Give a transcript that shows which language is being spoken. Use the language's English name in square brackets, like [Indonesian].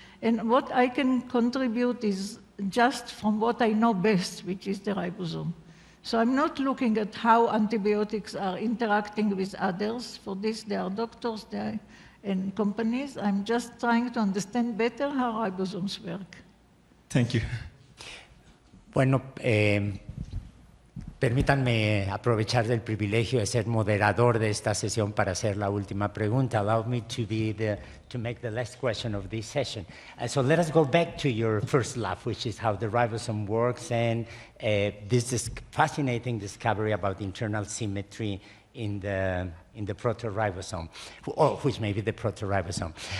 [English] And what I can contribute is just from what I know best, which is the ribosome. So I'm not looking at how antibiotics are interacting with others. For this, there are doctors and companies. I'm just trying to understand better how ribosomes work. Thank you. [Spanish] Bueno, permítanme aprovechar del privilegio de ser moderador de esta sesión para hacer la última pregunta. [English] Allow me to make the last question of this session. So let us go back to your first lab, which is how the ribosome works, and this fascinating discovery about internal symmetry in the protoribosome, or which may be the protoribosome.